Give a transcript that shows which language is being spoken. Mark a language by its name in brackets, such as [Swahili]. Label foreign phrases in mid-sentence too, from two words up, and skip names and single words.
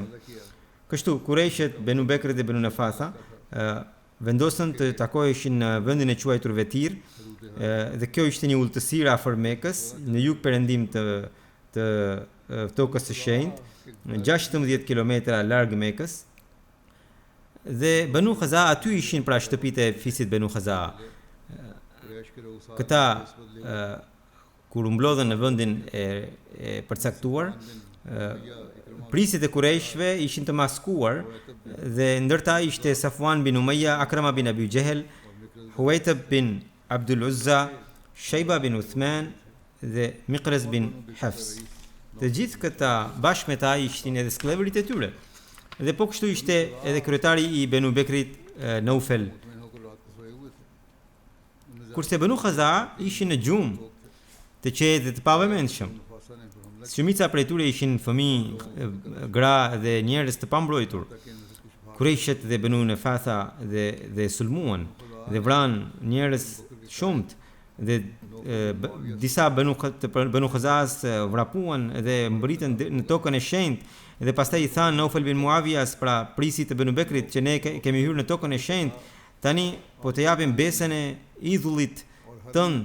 [Albanian] Kështu Kurejshet, Banu Bekr dhe Banu Nafatha vendosën të takoheshin në vendin e quajtur Vetir, dhe kjo ishte një ultësirë afër Mekës, në jug perëndim të tokës së shenjtë, 16 kilometra larg Mekës. Dhe Banu Khaza'a aty ishin pra shtëpitë e fisit Banu Khaza'a. [Hindi] कुरैश के लोग साथ [Albanian] Këta kur u mblodhen në vendin e përcaktuar, prisit e Kurejshve ishin të maskuar dhe ndërta ishte Safwan bin Umayya, Akrama bin Abi Jehel, Huwaytab bin Abdul Uzza, Shayba bin Uthman dhe Miqraz bin Hafs. Të gjithë këta bashkë me ta ishin edhe skllëvrit e tyre. Dhe po kështu ishte edhe kryetari i Banu Bekrit, Naufel. [Hindi] में होकर रात को सोए हुए थे [Albanian] Kurse Banu Khaza'a ishin në gjumë, të qetë dhe të pavëmendshëm. [Hindi] फासा ने फिर हमला [Albanian] Shumica prej tyre ishin fëmijë, gra dhe njerëz të pambrojtur. [Hindi] किया कि इनसे कुछ [Albanian] Kurejshet dhe Banu Nafatha dhe sulmuan dhe vranë njerëz shumët dhe disa Banu Khaza'as vrapuan dhe mbritën në tokën e shenjtë. Dhe pastaj i thanë Naufel bin Muavijas, pra prisit të Banu Bekrit, që ne kemi hyrë në tokën e shenjtë, tani po të japim besën e idhullit tënd.